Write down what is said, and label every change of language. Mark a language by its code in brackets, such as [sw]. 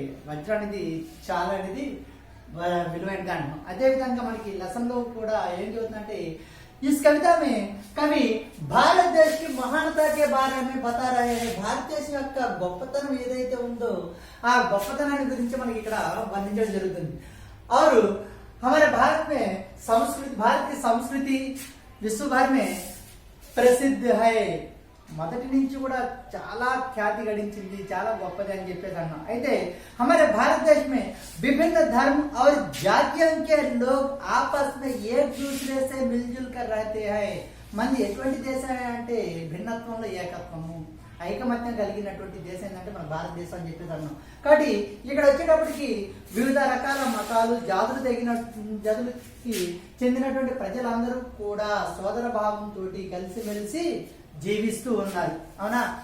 [te] వజ్రం అనేది చాలా అనేది విలువైనది అంటున్నాం. అదేవిధంగా మనకి లెసన్ లో కూడా ఏం చదువుతుందంటే [hi] इस कविता में कवि भारत देश की महानता के बारे में बता रहे हैं. [te] భారతదేశం యొక్క గొప్పతనం ఏదైతే ఉందో ఆ గొప్పతనాన్ని గురించి మనకి ఇక్కడ వర్ణించడం జరుగుతుంది. [hi] और हमारे भारत में संस्कृति, भारत की संस्कृति विश्व भर में प्रसिद्ध है. [te] మొదటి నుంచి కూడా చాలా ఖ్యాతి గడించింది, చాలా గొప్పది అని చెప్పేసి అన్నాం. [hi] అయితే हमारे भारत देश में विभिन्न धर्म और जातियों के लोग आपस में एक दूसरे से मिलजुल कर रहते हैं. [te] మంది ఎటువంటి దేశం అంటే భిన్నత్వంలో ఏకత్వము, ఐకమత్యం కలిగినటువంటి దేశం ఏంటంటే మన భారతదేశం అని చెప్పేసి అన్నాం. కాబట్టి ఇక్కడ వచ్చేటప్పటికి వివిధ రకాల మతాలు, జాతులకి చెందినటువంటి ప్రజలందరూ కూడా సోదర భావంతో కలిసిమెలిసి జీవిస్తూ ఉన్నారు, అవునా?